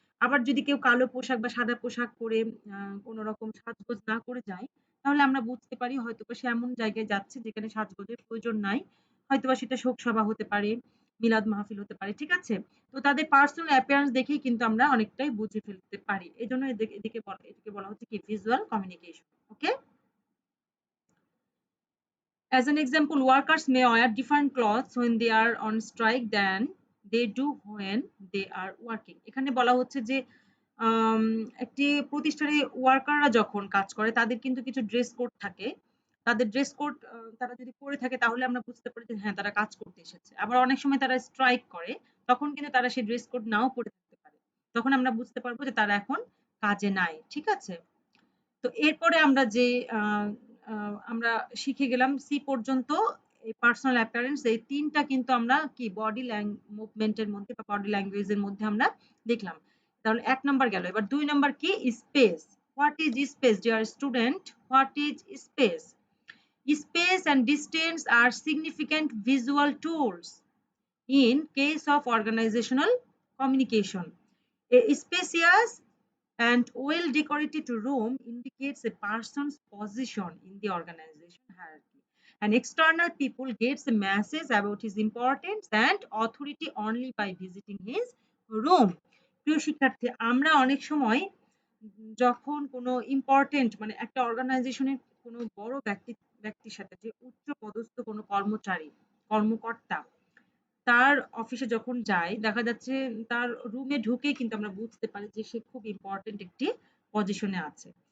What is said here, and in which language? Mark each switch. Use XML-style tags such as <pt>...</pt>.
<bn>আবার যদি কেউ কালো পোশাক বা সাদা পোশাক পরে কোনো রকম সাজগোজ না করে যায়, তাহলে আমরা বুঝতে পারি হয়তোবা সে এমন জায়গায় যাচ্ছে যেখানে সাজগোজের প্রয়োজন নাই। হয়তোবা সেটা শোক সভা হতে পারে, মিলাদ মাহফিল হতে পারে। ঠিক আছে? তো তাদের পার্সোনাল অ্যাপিয়ারেন্স দেখেই কিন্তু আমরা অনেকটাই বুঝে ফেলতে পারি। এজন্য এটাকে বলা হচ্ছে কি visual communication. Okay?</bn> <en>As an example, workers may wear different clothes when they are on strike than they do when they are working.</en> <bn>এখানে বলা হচ্ছে যে একটি প্রতিষ্ঠানে ওয়ার্কাররা যখন কাজ করে তাদের কিন্তু কিছু ড্রেস কোড থাকে। তাদের ড্রেস কোড তারা যদি পরে থাকে তাহলে আমরা বুঝতে পারি যে হ্যাঁ, তারা কাজ করতে এসেছে। আবার অনেক সময় তারা স্ট্রাইক করে, তখন কিন্তু তারা সেই ড্রেস কোড নাও পরে থাকতে পারে। তখন আমরা বুঝতে পারবো যে তারা এখন কাজে নাই। ঠিক আছে? তো এরপরে আমরা যে আ আ আমরা শিখে গেলাম সি পর্যন্ত, এই পার্সোনাল অ্যাপিয়ারেন্স এই ৩ টা কিন্তু আমরা কি বডি মুভমেন্ট এর মধ্যে বা বডি ল্যাঙ্গুয়েজ এর মধ্যে আমরা দেখলাম। তাহলে ১ নাম্বার গেল। এবার ২ নাম্বার কি? Space.</bn> <en>What is space? Dear student, what is space? Space and distance are significant visual tools in case of organizational communication. A spacious and well-decorated room indicates a person's position in the organization hierarchy. An external people gets a message about his importance and authority only by visiting his room.</en> <bn>প্রিয় শিক্ষার্থী, আমরা অনেক সময় যখন কোনো important, মানে একটা অর্গানাইজেশনের কোনো বড় ব্যক্তির সাথে, যে উচ্চ পদস্থ কোনো কর্মকর্তা তার অফিসে যখন যাই, দেখা যাচ্ছে তার রুমে ঢুকেই কিন্তু আমরা বুঝতে পারি যে সে খুব ইম্পোর্টেন্ট একটি পজিশনে আছে।</bn>